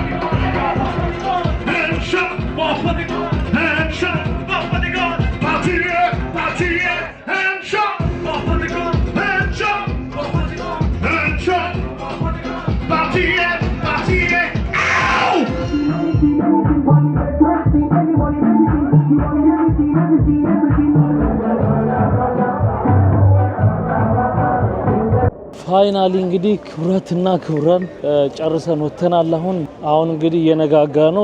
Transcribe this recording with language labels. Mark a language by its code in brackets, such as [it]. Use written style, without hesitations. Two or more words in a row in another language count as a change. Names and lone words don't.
[en] Headshot, patigon, headshot, patigon Partiye, partiye, headshot, patigon, headshot, patigon, headshot, partiye, partiye, ow! [am] ፋይናሊ እንግዲህ ክቡራትና ክቡራን ጨርሰን ወተናል። አሁን እንግዲህ እየነጋጋ ነው።